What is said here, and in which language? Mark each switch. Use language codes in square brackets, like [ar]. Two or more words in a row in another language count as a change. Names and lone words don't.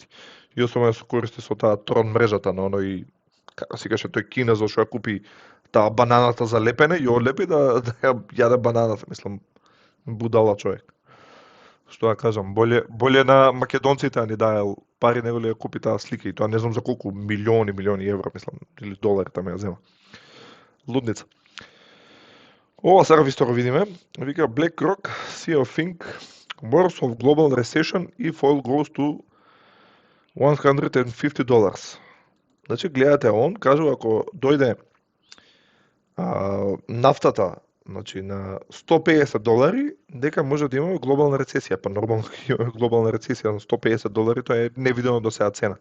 [mk] И особено се користи со таа Tron мрежата на оној, како се каже, тој кинезо што ја купи таа бананата за лепене и одлепи да ја јаде бананата, мислам будала човек. Што да кажам, боле на македонците ни даел пари него ли ја купи таа слика и тоа не знам за колку милиони евра, мислам, или долари таме ја зема. Лудница. Ова сега ви го видиме. [en] Вика BlackRock CEO think worse of global recession if oil goes to $150. [mk] Значи гледате, он кажува ако дојде нафтата, значи на $150, дека може да имаме глобална рецесија. Па нормално имаме глобална рецесија на $150, тоа е невидено до сега цена.